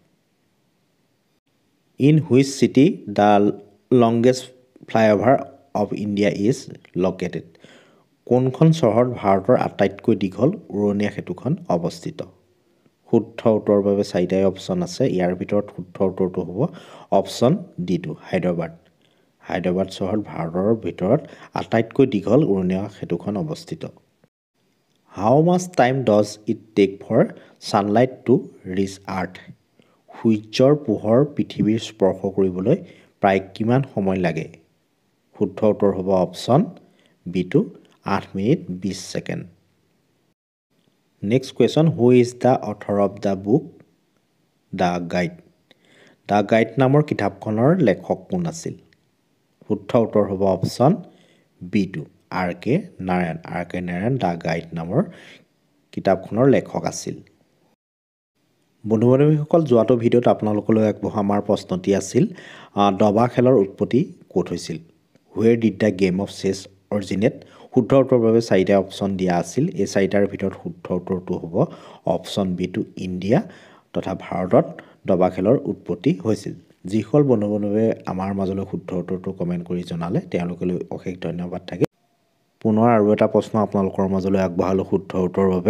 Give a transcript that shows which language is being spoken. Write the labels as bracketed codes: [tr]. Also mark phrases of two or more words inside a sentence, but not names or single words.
[en] In which city the longest flyover of India is located [as] কোনখন চহৰত ভাৰতৰ আটাইতকৈ দীঘল উৰণীয়া সেতুখন অৱস্থিত শুদ্ধ উত্তৰৰ বাবে চাৰিটাই অপশ্যন আছে ইয়াৰ ভিতৰত শুদ্ধ উত্তৰটো হ'ব অপশ্যন D2 হায়দৰাবাদ চহৰ ভাৰতৰ ভিতৰত আটাইতকৈ দীঘল উৰণীয়া সেতুখন অৱস্থিত [en] How much time does it take for sunlight to reach earth [as] সূৰ্যৰ পোহৰ পৃথিৱীৰ স্পৰ্শ কৰিবলৈ প্ৰায় কিমান সময় লাগে শুদ্ধ উত্তৰ হ'ব অপশ্যন B2 8 মিনিট 20 সেকেন্ড [en] Next question Who is the author of the book The Guide [as] The Guide নামৰ কিতাপখনৰ লেখক কোন আছিল শুদ্ধ উত্তৰ হ'ব অপশ্যন B2 R.K. নাৰায়ণ The Guide নামৰ কিতাপখনৰ লেখক আছিল বন্ধু-বান্ধৱীসকল যোৱাটো ভিডিঅ'ত আপোনালোকলৈ আগবঢ়োৱা আমাৰ প্ৰশ্নটি আছিল দবা খেলৰ উৎপত্তি ক'ত হৈছিল [en] Where did the game of chess originate [as] শুদ্ধ উত্তৰৰ বাবে চাৰিটা অপশ্যন দিয়া আছিল এই চাৰিটাৰ ভিতৰত শুদ্ধ উত্তৰটো হ'ব অপশ্যন B2 ইণ্ডিয়া তথা ভাৰতত দবা খেলৰ উৎপত্তি হৈছিল যিসকল বন্ধু-বান্ধৱীয়ে আমাৰ মাজলৈ শুদ্ধ উত্তৰটো কমেন্ট কৰি জনালে তেওঁলোকলৈ অশেষ ধন্যবাদ থাকে পুনৰ আৰু এটা প্ৰশ্ন আপোনালোকৰ মাজলৈ আগবঢ়ালোঁ শুদ্ধ উত্তৰৰ বাবে।